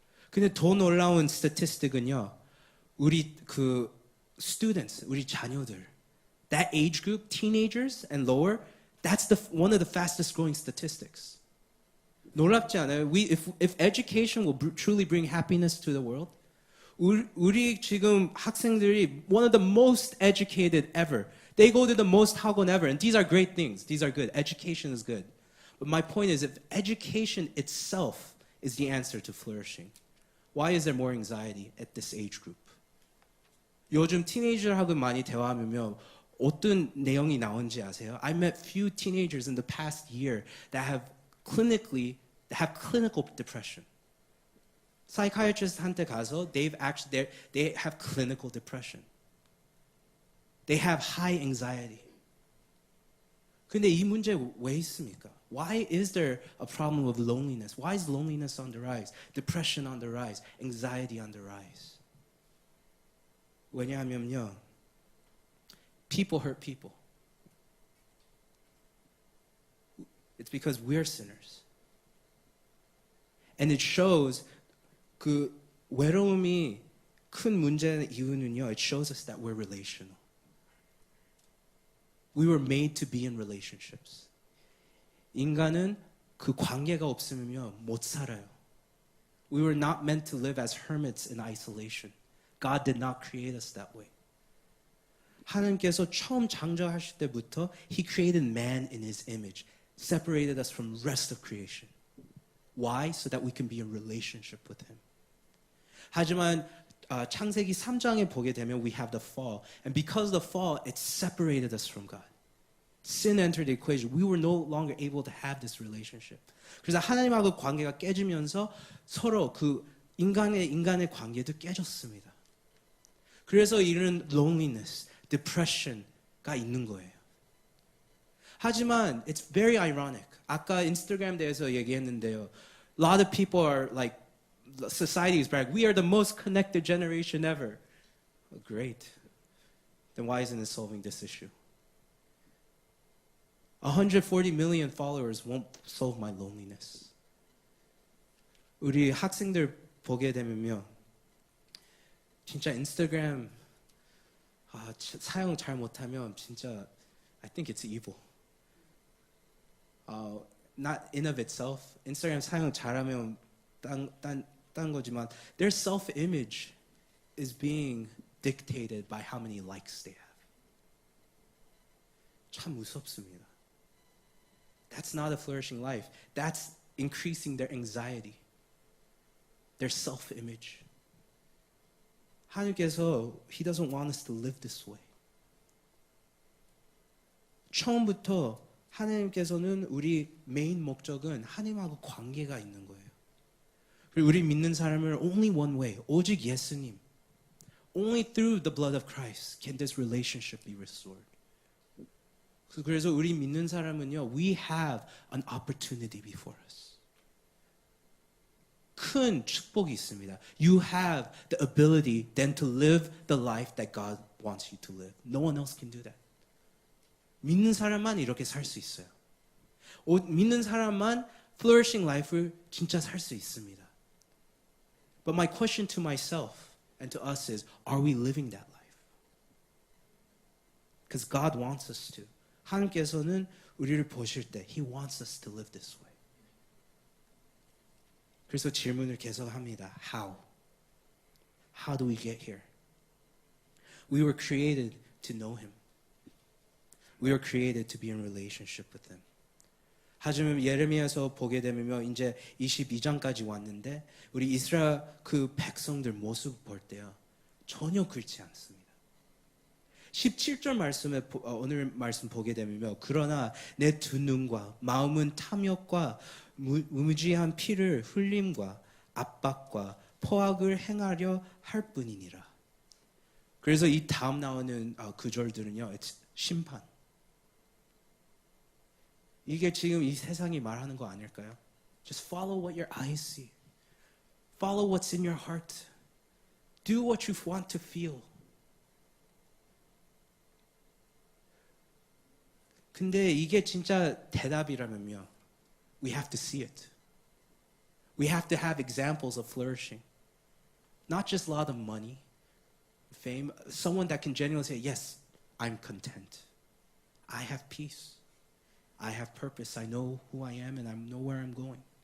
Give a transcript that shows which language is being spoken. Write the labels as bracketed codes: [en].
[ko] 근데 더 놀라운 statistic은요. 우리 그 [en] students, [ko] 우리 자녀들, [en] that age group, teenagers and lower, that's one of the fastest growing statistics. [ko] 놀랍지 않아요? [en] If education will truly bring happiness to the world, [ko] 우리 지금 학생들이 [en] one of the most educated ever. They go to the most 학원 ever, and these are great things. These are good. Education is good. But my point is, if education itself is the answer to flourishing, why is there more anxiety at this age group? [ko] 요즘 티네이저하고 많이 대화하면 어떤 내용이 나오는지 아세요? [en] I met few teenagers in the past year that have clinical depression. Psychiatrist [ko] 한테 가서 [en] they have clinical depression. They have high anxiety. [ko] 근데 이 문제 왜 있습니까? [en] Why is there a problem with loneliness? Why is loneliness on the rise? Depression on the rise? Anxiety on the rise? [ko] 왜냐하면요. [en] People hurt people. It's because we're sinners. And it shows [ko] 그 외로움이 큰 문제의 이유는요. [en] It shows us that we're relational. We were made to be in relationships. [ko] 인간은 그 관계가 없으면요. 못 살아요. [en] We were not meant to live as hermits in isolation. God did not create us that way. [ko] 하나님께서 처음 창조하실 때부터 [en] He created man in His image, separated us from the rest of creation. Why? So that we can be in relationship with Him. [ko] 하지만 창세기 3장에 보게 되면 [en] we have the fall. And because of the fall, it separated us from God. Sin entered the equation. We were no longer able to have this relationship. [ko] 그래서 하나님하고 관계가 깨지면서 서로 그 인간의 관계도 깨졌습니다. 그래서 이런 loneliness, depression가 있는 거예요. 하지만 [en] it's very ironic. [ko] 아까 인스타그램 대해서 얘기했는데요. [en] A lot of people are like, society is brag. We are the most connected generation ever. Oh, great. Then why isn't it solving this issue? 140 million followers won't solve my loneliness. [ko] 우리 학생들 보게 되면요. 진짜 인스타그램 사용 잘 못하면 진짜 [en] I think it's evil. Not in of itself. [ko] 인스타그램 사용 잘하면 딴 거지만 [en] their self-image is being dictated by how many likes they have. [ko] 참 무섭습니다. [en] That's not a flourishing life. That's increasing their anxiety, their self-image. [ko] 하나님께서 [en] He doesn't want us to live this way. [ko] 처음부터 하나님께서는 우리 메인 목적은 하나님하고 관계가 있는 거예요. 그리고 우리 믿는 사람을 [en] only one way, [ko] 오직 예수님. [en] Only through the blood of Christ can this relationship be restored. [ko] 그래서 우리 믿는 사람은요, [en] we have an opportunity before us. [ko] 큰 축복이 있습니다. [en] You have the ability then to live the life that God wants you to live. No one else can do that. [ko] 믿는 사람만 이렇게 살 수 있어요. 믿는 사람만 [en] flourishing life [ko] 를 진짜 살 수 있습니다. [en] But my question to myself and to us is, are we living that life? Because God wants us to. [ko] 하나님께서는 우리를 보실 때 [en] He wants us to live this way. [ko] 그래서 질문을 계속합니다. [en] How? How do we get here? We were created to know Him. We were created to be in relationship with Him. [ko] 하지만 예레미야서 보게 되면 이제 22장까지 왔는데 우리 이스라엘 그 백성들 모습 볼 때요. 전혀 그렇지 않습니다. 17절 말씀에 오늘 말씀 보게 되면 그러나 내 두 눈과 마음은 탐욕과 무지한 피를 흘림과 압박과 포악을 행하려 할 뿐이니라. 그래서 이 다음 나오는 구절들은요. 심판. 이게 지금 이 세상이 말하는 거 아닐까요? [en] Just follow what your eyes see. Follow what's in your heart. Do what you want to feel. [ko] 근데 이게 진짜 대답이라면요. [en] We have to see it. We have to have examples of flourishing. Not just a lot of money, fame. Someone that can genuinely say, yes, I'm content. I have peace. I have purpose. I know who I am and I know where I'm going.